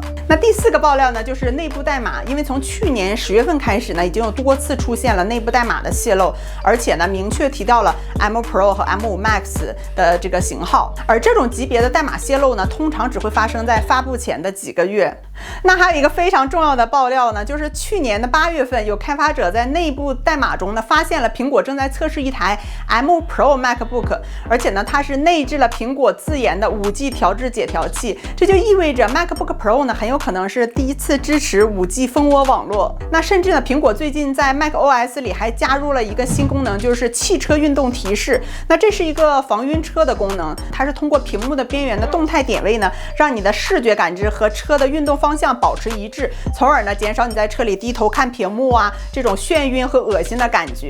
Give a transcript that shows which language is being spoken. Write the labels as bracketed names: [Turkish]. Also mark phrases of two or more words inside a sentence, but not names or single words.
[Chinese] 那第4個爆料呢，就是內部代碼，因為從去年10月份開始呢，已經有多次出現了內部代碼的洩露，而且呢，明確提到了 M5 Pro 和 M5 Max 的這個型號。而這種級別的代碼洩露呢，通常只會發生在發布前的幾個月。那還有一個非常重要的爆料呢，就是去年的8月份，有開發者在內部代碼中呢，發現了蘋果正在測試一台 M5 Pro MacBook， 而且呢，它是內置了蘋果自研的5G 調制解調器，這就意味着 MacBook Pro 呢，很有可能是第一次支持 5G 蜂窩網絡。那甚至呢，蘋果最近在 macOS 裡還加入了一個新功能，就是汽車運動提示。那這是一個防暈車的功能，它是通過屏幕的邊緣的動態點位呢，讓你的視覺感知和車的運動方向保持一致，從而呢減少你在車裡低頭看屏幕啊這種眩暈和惡心的感覺。